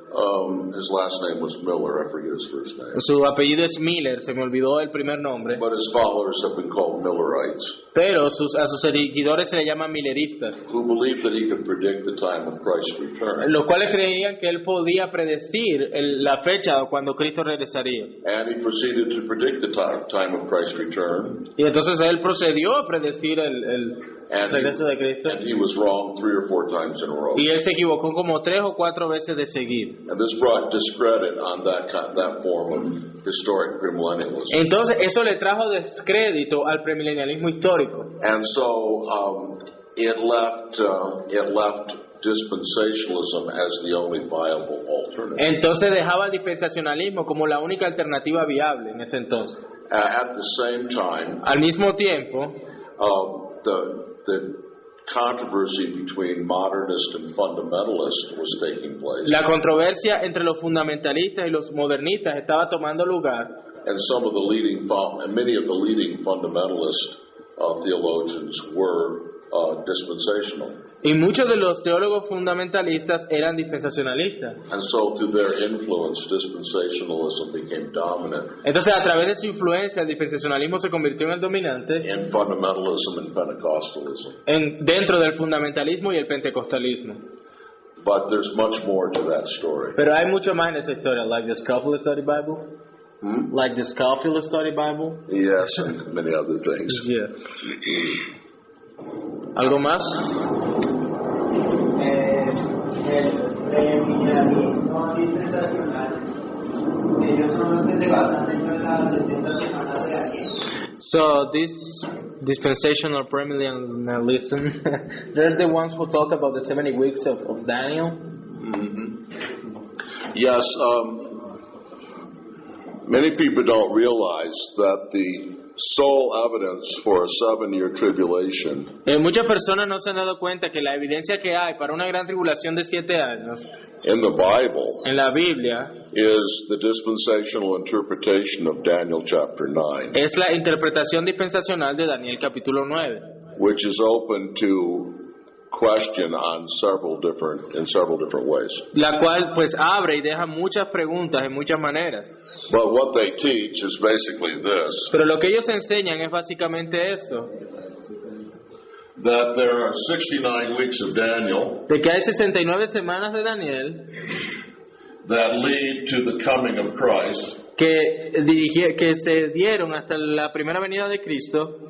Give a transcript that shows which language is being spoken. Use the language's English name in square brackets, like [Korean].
[English] His last name was Miller. I forget his first name. [Spanish] Su apellido es Miller, se me olvidó el primer nombre. [English] But his followers have been called Millerites, [Spanish] Pero a sus seguidores se le llaman milleristas, [English] who believed that he could predict the time of Christ's return. [Spanish] los cuales creían que él podía predecir la fecha cuando Cristo regresaría. [English] And he proceeded to predict the time of Christ's return. [Spanish] Y entonces él procedió a predecir el regreso de Cristo. [English] And he was wrong 3 or 4 times in a row. [Spanish] Y él se equivocó como 3 o 4 veces de seguido. [English] And this brought discredit on that form of historic premillennialism. [Spanish] Entonces eso le trajo descrédito al premilenialismo histórico. [English] And so it left dispensationalism as the only viable alternative. [Spanish] Entonces dejaba el dispensacionalismo como la única alternativa viable en ese entonces. [English] At the same time, [Spanish] Al mismo tiempo, [English] the controversy between modernist and fundamentalist was taking place. [Spanish] la controversia entre los fundamentalistas y los modernistas estaba tomando lugar. [English] And many of the leading fundamentalist theologians were dispensational. [Spanish] Y muchos de los teólogos fundamentalistas eran dispensacionalistas. [English] And so through their influence, dispensationalism became dominant [Spanish] Entonces, a través de su influencia, el dispensacionalismo se convirtió en el dominante [English] in fundamentalism and Pentecostalism. [Spanish] dentro del fundamentalismo y el pentecostalismo. [English] But there's much more to that story. [Spanish] Pero hay mucho más en esta historia, [English] like the Scofield Study Bible. Like the Scofield Study Bible. Yes, and many other things. Yeah. [Spanish] ¿Algo más? El premilenialismo dispensacional, ellos son los que se basan en las 70 semanas de Daniel. [English] So this dispensational premillennialism, they're the ones who talk about the 70 weeks of Daniel. Yes, many people don't realize that the sole evidence for a 7-year tribulation [Spanish] Muchas personas no se han dado cuenta que la evidencia que hay para una gran tribulación de 7 años [English] in the Bible [Spanish] en la Biblia [English] is the dispensational interpretation of Daniel chapter 9, [Spanish] es la interpretación dispensacional de Daniel capítulo 9, [English] which is open to question in several different ways. [Spanish] la cual pues abre y deja muchas preguntas en muchas maneras. [English] But what they teach is basically this, [Spanish] Pero lo que ellos enseñan es básicamente eso, [English] that there are 69 weeks of Daniel [Spanish] de que hay 69 semanas de Daniel [English] that lead to the coming of Christ, [Spanish] que se dieron hasta la primera venida de Cristo,